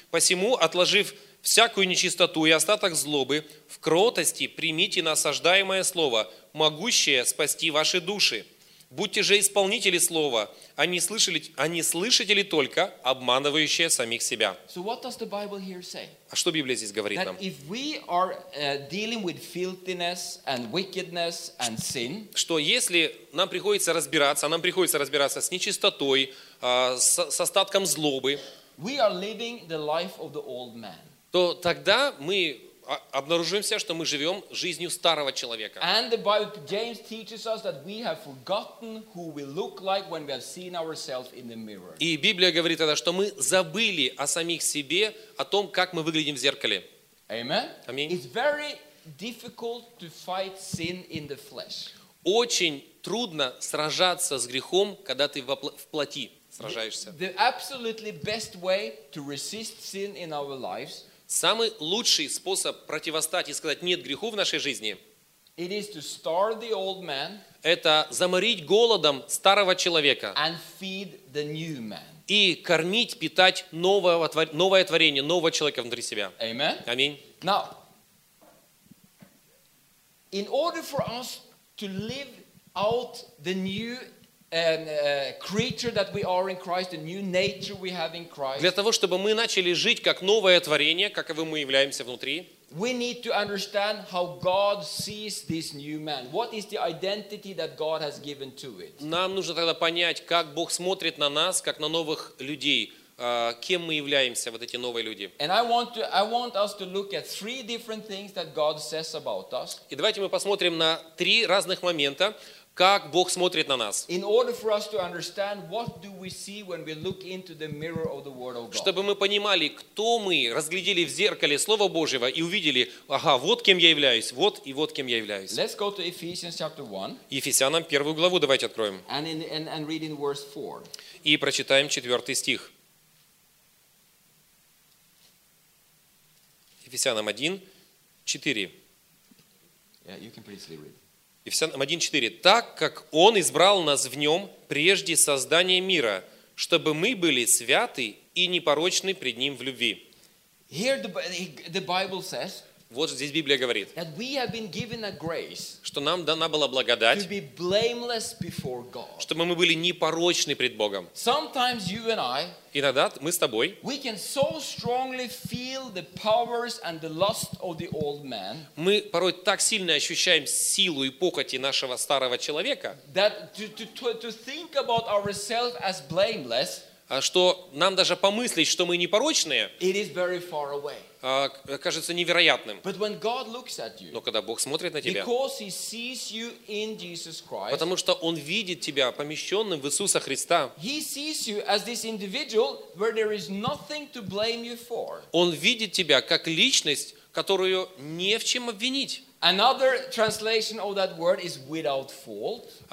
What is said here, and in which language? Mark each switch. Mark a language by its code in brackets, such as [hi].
[ru] «Посему, отложив всякую нечистоту и остаток злобы, в кротости примите насаждаемое слово, могущее спасти ваши души. Будьте же исполнители слова, а не слышатели только, обманывающие самих себя. [en] So what does the Bible here say? [ru] А что Библия здесь говорит [en] that [ru] нам? [en] If we are dealing with filthiness and wickedness and sin, [ru] что если нам приходится разбираться, нам приходится разбираться с нечистотой, с остатком злобы, [en] we are living the life of the old man. [ru] То тогда мы обнаружимся, что мы живем жизнью старого человека. [en] And the Bible, James teaches us that we have forgotten who we look like when we have seen ourselves in the mirror. [ru] И Библия говорит тогда, что мы забыли о самих себе, о том, как мы выглядим в зеркале. [en] Amen. [ru] Аминь. [en] It's very difficult to fight sin in the flesh. [ru] Очень трудно сражаться с грехом, когда ты в плоти сражаешься. [en] The absolutely best way to resist sin in our lives. [ru] Самый лучший способ противостать и сказать «нет греху в нашей жизни» [en] it is to starve the old man, [ru] это заморить голодом старого человека [en] and feed the new man. [ru] И кормить, питать новое творение, нового человека внутри себя. [en] Amen. [ru] Аминь. [en] Now, in order for us to live out the new creature that we are in Christ, the new nature we have in Christ. [ru] Для того, чтобы мы начали жить как новое творение, каковым мы являемся внутри, [en] we need to understand how God sees this new man. What is the identity that God has given to it? [ru] Нам нужно тогда понять, как Бог смотрит на нас, как на новых людей, кем мы являемся, вот эти новые люди. [en] And I want us to look at three different things that God says about us. [ru] И давайте мы посмотрим на три разных момента. Как Бог смотрит на нас. [en] In order for us to understand what do we see when we look into the mirror of the Word of God. [ru] Чтобы мы понимали, кто мы, разглядели в зеркале Слова Божьего и увидели, ага, вот кем я являюсь, вот и вот кем я являюсь. [en] Let's go to Ephesians chapter 1. [ru] Ефесянам первую главу давайте откроем. [en] And read in verse 4. [ru] И прочитаем 4 стих. Ефесянам 1:4. [en] Yeah, you can please read. [ru] Ефесянам 1:4. «Так как Он избрал нас в Нем прежде создания мира, чтобы мы были святы и непорочны пред Ним в любви». [en] Here the Bible says, [ru] вот здесь Библия говорит, [en] that we have been given a grace, [ru] что нам дана была благодать, [en] to be blameless before God. [ru] Чтобы мы были непорочны пред Богом. [en] Sometimes you and I, [ru] иногда мы с тобой, [en] we can so strongly feel the powers and the lust of the old man, [ru] мы порой так сильно ощущаем силу и похоти нашего старого человека, [en] that to think about ourselves as blameless, [ru] что нам даже помыслить, что мы непорочные, [en] it is very far away. [ru] Кажется невероятным. [en] But when God looks at you, [ru] но когда Бог смотрит на тебя, [en] because he sees you in Jesus Christ, [ru] потому что Он видит тебя помещенным в Иисуса Христа, [en] he sees you as this individual where there is nothing to blame you for. [ru] Он видит тебя как личность, которую не в чем обвинить. [en] Another translation of that word is without fault.